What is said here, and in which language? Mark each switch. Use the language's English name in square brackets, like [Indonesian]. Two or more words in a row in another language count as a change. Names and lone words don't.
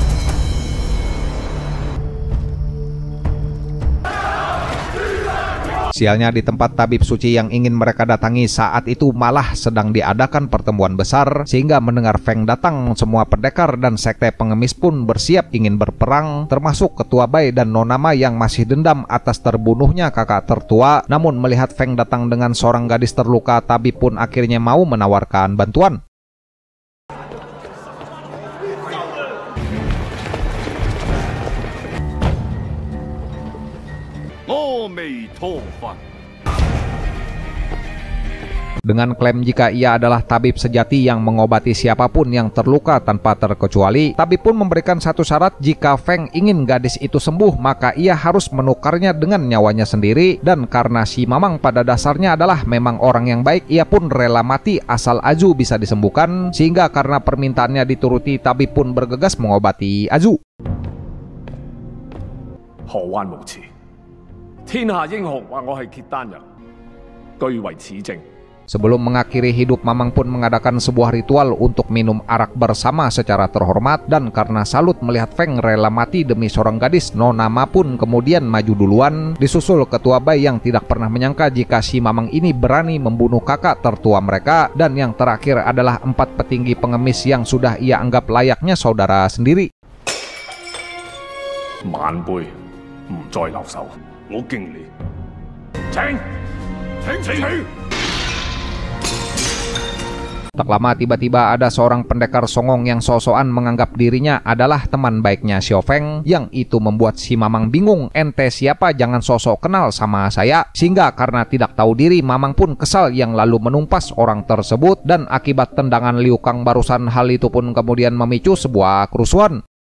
[Indonesian] Sialnya, di tempat tabib suci yang ingin mereka datangi saat itu malah sedang diadakan pertemuan besar, sehingga mendengar Feng datang, semua pendekar dan sekte pengemis pun bersiap ingin berperang, termasuk Ketua Bai dan Nona Ma yang masih dendam atas terbunuhnya kakak tertua. Namun melihat Feng datang dengan seorang gadis terluka, tabib pun akhirnya mau menawarkan bantuan. [Cantonese] 阿彌陀佛。 [Indonesian] Dengan klaim jika ia adalah tabib sejati yang mengobati siapapun yang terluka tanpa terkecuali, tabib pun memberikan satu syarat: jika Feng ingin gadis itu sembuh, maka ia harus menukarnya dengan nyawanya sendiri. Dan karena si Mamang pada dasarnya adalah memang orang yang baik, ia pun rela mati asal Azu bisa disembuhkan. Sehingga karena permintaannya dituruti, tabib pun bergegas mengobati Azu. [Cantonese] 何患無辭，天下英雄話我係契丹人，據為此證。 [Indonesian] Sebelum mengakhiri hidup, Mamang pun mengadakan sebuah ritual untuk minum arak bersama secara terhormat, dan karena salut melihat Feng rela mati demi seorang gadis, Nona Ma pun kemudian maju duluan, disusul Ketua Bai yang tidak pernah menyangka jika si Mamang ini berani membunuh kakak tertua mereka, dan yang terakhir adalah 4 petinggi pengemis yang sudah ia anggap layaknya saudara sendiri. [Cantonese] 晚輩唔再留守，我敬你。請。 [Indonesian] Tak lama tiba-tiba ada seorang pendekar songong yang sosokan menganggap dirinya adalah teman baiknya Xiao Feng, yang itu membuat si Mamang bingung. Ente siapa, jangan sosok kenal sama saya. Sehingga karena tidak tahu diri, Mamang pun kesal yang lalu menumpas orang tersebut, dan akibat tendangan Liu Kang barusan, hal itu pun kemudian memicu sebuah kerusuhan.